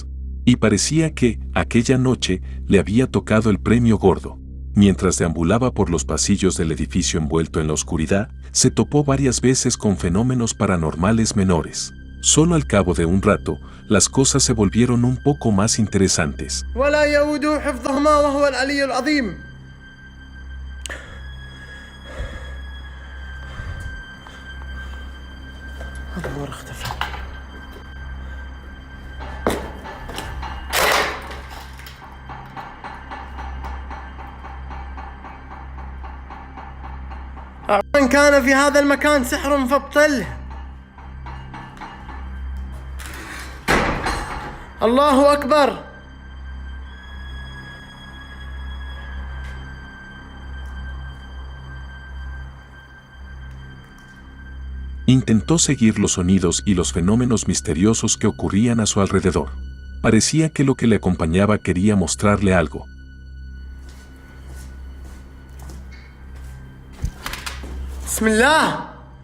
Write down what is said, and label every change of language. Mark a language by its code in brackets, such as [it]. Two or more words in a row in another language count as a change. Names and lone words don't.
[es] Y parecía que, aquella noche, le había tocado el premio gordo. Mientras deambulaba por los pasillos del edificio envuelto en la oscuridad, se topó varias veces con fenómenos paranormales menores. Solo al cabo de un rato, las cosas se volvieron un poco más interesantes. [ar] النور اختفى. من كان في هذا المكان سحر فابطله. الله أكبر. [es] Intentó seguir los sonidos y los fenómenos misteriosos que ocurrían a su alrededor. Parecía que lo que le acompañaba quería mostrarle algo. Bismillah.